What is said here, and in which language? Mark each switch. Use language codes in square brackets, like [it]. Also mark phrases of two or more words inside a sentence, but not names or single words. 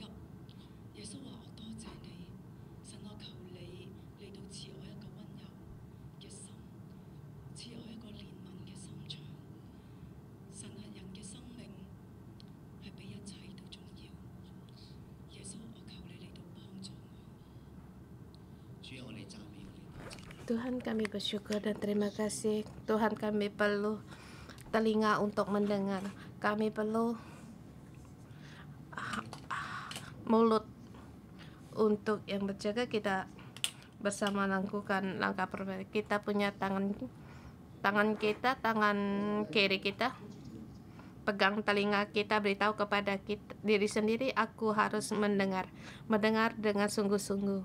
[yue] 耶穌話：我多謝你，神，我求你嚟到賜我一個溫柔嘅心，賜我一個憐憫嘅心腸。神啊，人嘅生命係比一切都重要。耶穌，我求你嚟到幫助我。主啊，我哋讚美你。 [id] Tuhan, kami bersyukur dan terima kasih. Tuhan, kami perlu telinga untuk mendengar. Kami perlu mulut untuk yang berjaga. Kita bersama lakukan langkah perbaikan. Kita punya tangan kita, tangan kiri kita, pegang telinga kita, beritahu kepada diri sendiri, aku harus mendengar dengan sungguh-sungguh.